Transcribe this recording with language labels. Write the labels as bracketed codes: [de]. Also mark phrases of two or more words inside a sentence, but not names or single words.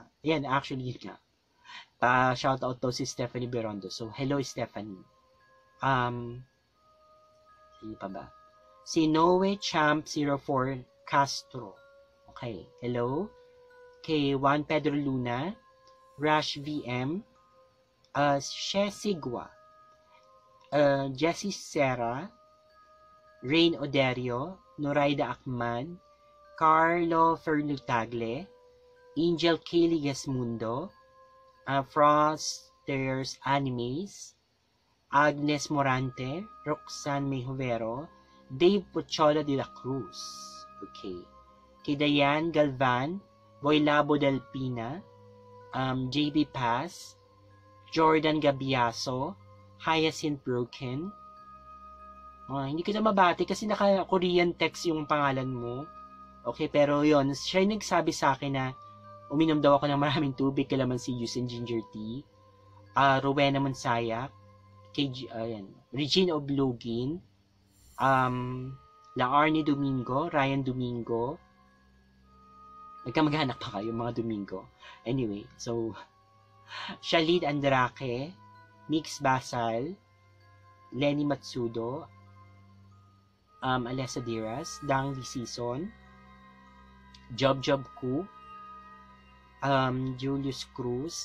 [tl] Ayan, actually yun nga. [en] Shout out to [tl] si Stephanie Berondo. So, hello Stephanie. Sino pa ba? Si Noe Champ 04 Castro. Okay, hello. Kay Juan Pedro Luna, Rash VM, Shesigwa, Jessie Serra, Rain Oderio, Noraida Akman, Carlo Fernutagle, Angel Kaylee Gasmundo, Frosters Animes, Agnes Morante, Roxanne Mayhovero, Dave Pochola de la Cruz. Okay. Kay Diane Galvan, Boy Labo del Pina, JB Paz, Jordan Gabiaso, Hyacinth Broken. Hindi ko na mabati kasi naka- [en] Korean text [tl] yung pangalan mo. Okay, pero yon, siya yung nagsabi sa akin na uminom daw ako ng maraming tubig, [en] kalamansi juice and ginger tea. [tl] Rowena Monsayak, Regine Oblogin, La Arnie Domingo, Ryan Domingo. Nagkamag-anak pa kayo, mga Domingo. Anyway, so, Shalid Andrake, Mix Basal, Lenny Matsudo, Alessa Diras, Dang Di Season, Job Ku, Julius Cruz,